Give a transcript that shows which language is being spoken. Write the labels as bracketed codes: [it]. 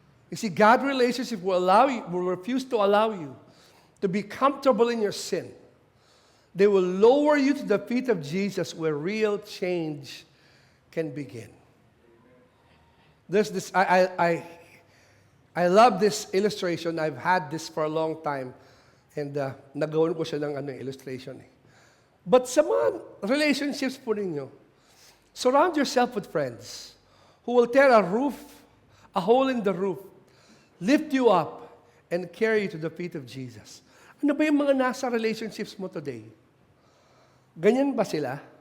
[en] You see, God relationship will refuse to allow you to be comfortable in your sin. They will lower you to the feet of Jesus where real change can begin. There's this, I love this illustration. I've had this for a long time. [tl] And nagawan ko siya ng illustration. [en] But [tl] sa mga relationships po ninyo, [en] surround yourself with friends who will tear a hole in the roof, lift you up, and carry you to the feet of Jesus. [tl] Ano ba yung mga nasa relationships mo today? Ganyan ba sila?